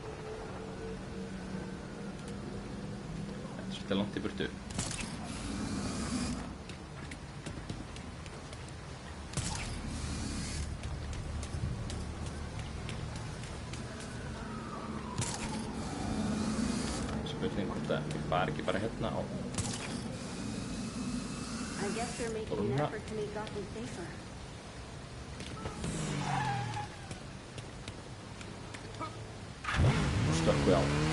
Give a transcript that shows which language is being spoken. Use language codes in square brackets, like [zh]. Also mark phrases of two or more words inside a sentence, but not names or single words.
[is] Þetta er svolítið langt í burtu. Spurning hvort að ég fari ekki bara hérna á. [en] I guess they're making an effort to make Gotham safer. [is] Nú stökkum við á.